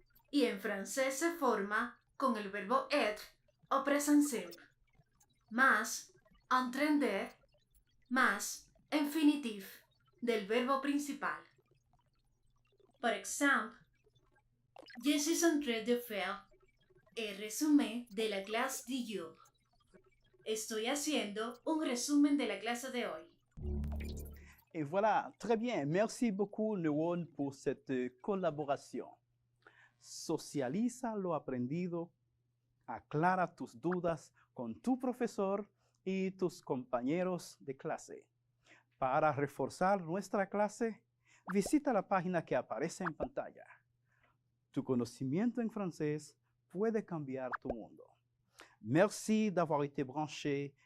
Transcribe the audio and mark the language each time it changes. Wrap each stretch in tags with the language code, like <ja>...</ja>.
<es>Y en francés se forma con el verbo être o présent simple, más en train de, más infinitif del verbo principal. Por ejemplo,</es> <fr>je suis en train de faire</fr> <es>el resumen de la clase</es> <fr>d'hier.</fr> <es>Estoy haciendo un resumen de la clase de hoy.</es> <fr>Et voilà, très bien. Merci beaucoup, Newon, pour cette collaboration.</fr> <es>Socializa lo aprendido, aclara tus dudas con tu profesor y tus compañeros de clase. Para reforzar nuestra clase, visita la página que aparece en pantalla. Tu conocimiento en francés puede cambiar tu mundo.</es> <fr>Merci d'avoir été branché.</fr>